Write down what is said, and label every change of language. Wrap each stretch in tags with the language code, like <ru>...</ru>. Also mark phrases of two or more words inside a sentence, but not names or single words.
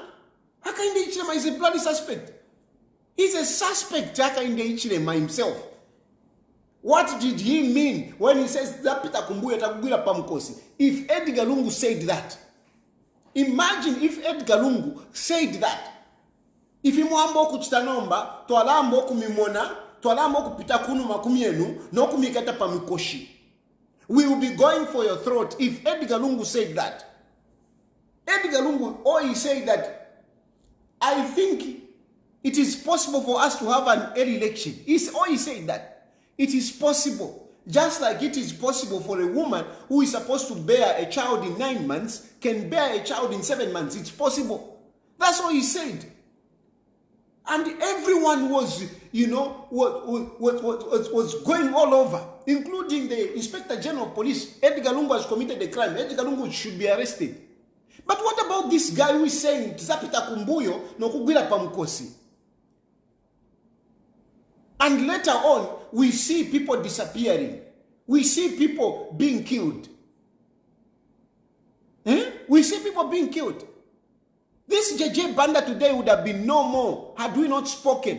<en>Hakainde Hichilema is a bloody suspect. He's a suspect, Hakainde Hichilema himself. What did he mean when he says that Peter</en> <ny>Kumbuya takugwira pamkosi?</ny> <en>If Edgar Lungu said that, imagine if Edgar Lungu said that.</en> <bem>If imuambo kuchitanomba, twalambo kumimona, twalambo kupita kunu makumienu, no kumikata pamikoshi.</bem> <en>We will be going for your throat if Edgar Lungu said that. Edgar Lungu, he said that, I think it is possible for us to have an early election. He said that. It is possible. Just like it is possible for a woman who is supposed to bear a child in 9 months can bear a child in 7 months. It's possible. That's what he said. And everyone was, was going all over, including the Inspector General of Police. Edgar Lungu has committed a crime. Edgar Lungu should be arrested. But what about this guy who is saying,</en> <ny>Zapita Kumbuyo, no kugwira pamkosi?</ny> <en>And later on, we see people disappearing. We see people being killed. We see people being killed. This JJ Banda today would have been no more had we not spoken.</en>